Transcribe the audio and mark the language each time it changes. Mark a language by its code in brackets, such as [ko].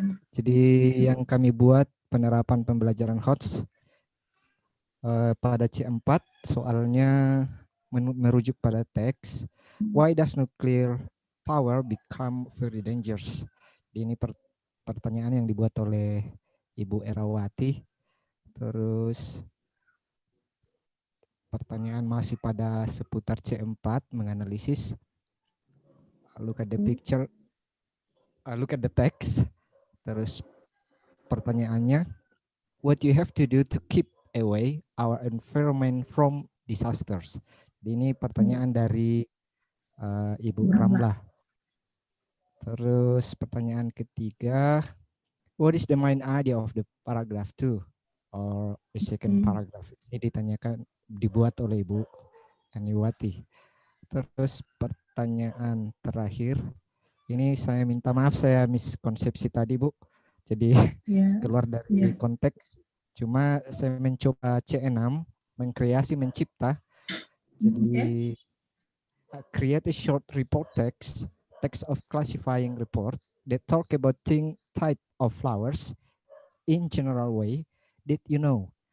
[id] Jadi yang kami buat penerapan pembelajaran HOTS pada C4 soalnya merujuk pada teks. [en] Why does nuclear power become very dangerous? [id] Ini pertanyaan yang dibuat oleh Ibu Erawati. Terus pertanyaan masih pada seputar C4 menganalisis. [en] Look at the picture. Look at the text. [id] Terus pertanyaannya, [en] what you have to do to keep away our environment from disasters? [id] Ini pertanyaan dari Ibu Ramlah. Terus pertanyaan ketiga, [en] what is the main idea of the paragraph 2 or the second paragraph? [id] Ini ditanyakan, dibuat oleh Ibu Aniwati. Terus pertanyaan terakhir, ini saya minta maaf saya miskonsepsi tadi, Bu. Jadi keluar dari konteks. Cuma saya mencoba C6 mengkreasi mencipta. [en] Jadi create a short report text of classifying report that talk about type of flowers in general way that you know.